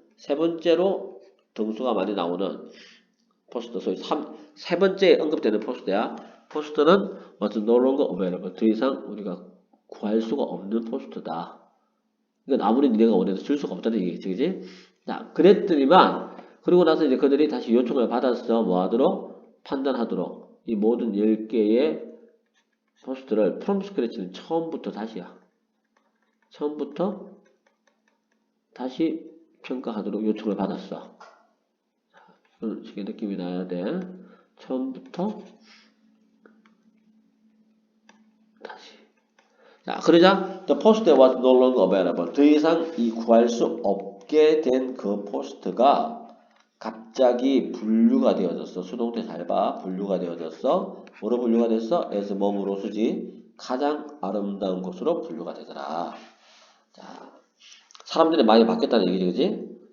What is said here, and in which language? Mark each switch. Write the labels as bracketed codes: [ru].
[ko] 세 번째로 등수가 많이 나오는 포스터, 소위 세 번째에 언급되는 포스터야. 포스터는 [en] was no longer available. [ko] 더 이상 우리가 구할 수가 없는 포스터다. 이건 아무리 니네가 원해도 줄 수가 없다는 얘기겠지, 그지? 자, 그랬더니만, 그리고 나서 이제 그들이 다시 요청을 받아서 뭐 하도록? 판단하도록. 이 모든 10개의 포스트를 [en] from scratch [ko] 는 처음부터 다시야. 처음부터 다시 평가하도록 요청을 받았어. 그런 식의 느낌이 나야 돼. 처음부터 다시. 자, 그러자 [en] the post was no longer available. [ko] 더 이상 이 구할 수 없게 된 그 포스트가 갑자기 분류가 되어졌어. 수동태 잘 봐. 분류가 되어졌어. 뭐로 분류가 됐어? as 뭐뭐로 쓰지. 가장 아름다운 곳으로 분류가 되더라. 자, 사람들이 많이 바뀌었다는 얘기지, 그지?